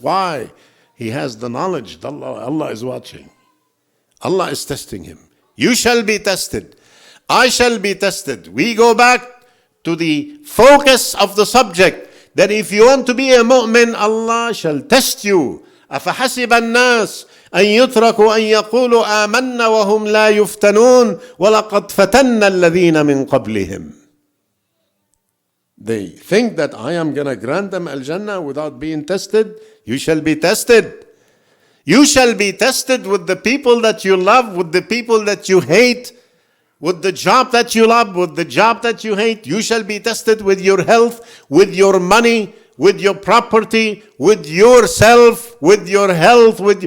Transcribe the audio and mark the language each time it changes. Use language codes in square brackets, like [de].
[en] Why? He has the knowledge. Allah is watching. Allah is testing him. You shall be tested. I shall be tested. We go back to the focus of the subject, that if you want to be a mu'min, Allah shall test you. [ar] أَفَحَسِبَ النَّاسِ أن يتركوا أن يقولوا آمنا وهم لا يفتنون ولقد فتنا الذين من قبلهم. [en] They think that I am going to grant them Al-Jannah without being tested. You shall be tested. You shall be tested with the people that you love, with the people that you hate, with the job that you love, with the job that you hate. You shall be tested with your health, with your money, with your property, with yourself, with your health.